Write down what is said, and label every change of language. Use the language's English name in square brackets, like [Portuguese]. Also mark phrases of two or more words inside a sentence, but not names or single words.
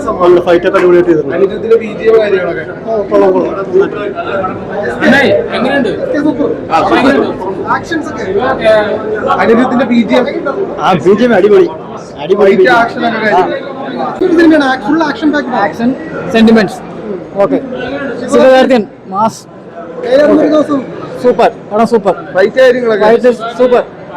[Malayalam] ഫൈറ്റ് ഒക്കെ അടിപൊളിയായിട്ട് ചെയ്തിട്ടുണ്ട്. അനുജത്തിന്റെ BGM കാര്യങ്ങളൊക്കെ എങ്ങനെയുണ്ട്? ആക്ഷൻസ് ഒക്കെ അനുജത്തിന്റെ BGM അടിപൊളി. [English] fight action [Malayalam] ഒക്കെ കാര്യം [English] full action pack action sentiments okay. சிவகார்த்திகேயன் மாஸ் [Malayalam] AR മുരുകദോസും [Tamil] சூப்பர். படம் சூப்பர். [Malayalam] ഫൈറ്റ് കാര്യങ്ങളൊക്കെ [Tamil] சூப்பர்.